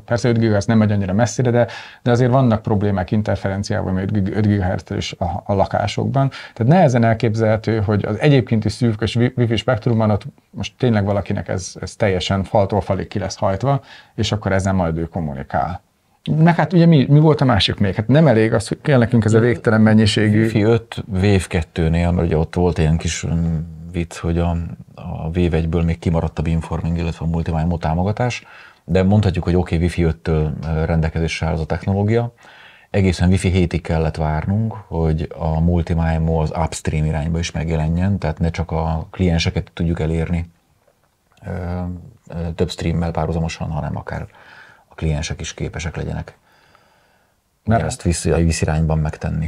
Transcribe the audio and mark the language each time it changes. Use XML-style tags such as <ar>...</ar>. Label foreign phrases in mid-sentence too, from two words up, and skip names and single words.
<hu>Persze 5 GHz nem megy annyira messzire, de azért vannak problémák interferenciával, 5 GHz is a lakásokban. Tehát nehezen elképzelhető, hogy az egyébként is szűkös Wi-Fi spektrumban ott most tényleg valakinek ez teljesen faltól falig ki lesz hajtva, és akkor ezen majd ő kommunikál. Meg hát ugye mi volt a másik még? Hát nem elég az, hogy kell nekünk ez a végtelen mennyiségű... Wi-Fi 5 Wave 2-nél, mert ugye ott volt ilyen kis vicc, hogy a Wave 1-ből még kimaradt a beamforming, illetve a multi-MIMO támogatás, de mondhatjuk, hogy oké, Wi-Fi 5-től rendelkezésre áll az a technológia. Egészen Wi-Fi 7-ig kellett várnunk, hogy a multi-MIMO az upstream irányba is megjelenjen, tehát ne csak a klienseket tudjuk elérni több streammel párhuzamosan, hanem akár a kliensek is képesek legyenek ezt a Wi-Fi irányban megtenni.</hu>